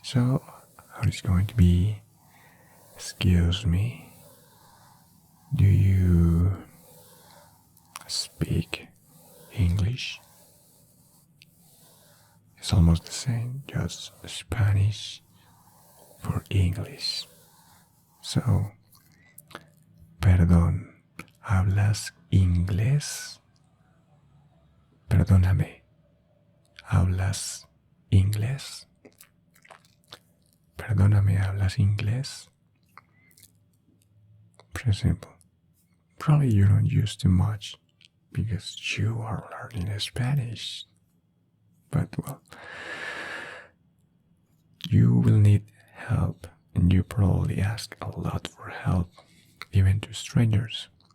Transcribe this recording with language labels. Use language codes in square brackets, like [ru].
[en] So how it's going to be, excuse me, do you speak English? It's almost the same, just Spanish for English. [es] So, perdón, ¿hablas inglés? Perdóname, ¿hablas inglés? Perdóname, ¿hablas inglés? [en] Pretty simple. Probably you don't use too much because you are learning Spanish. But well, you will need help and you probably ask a lot for help, even to strangers.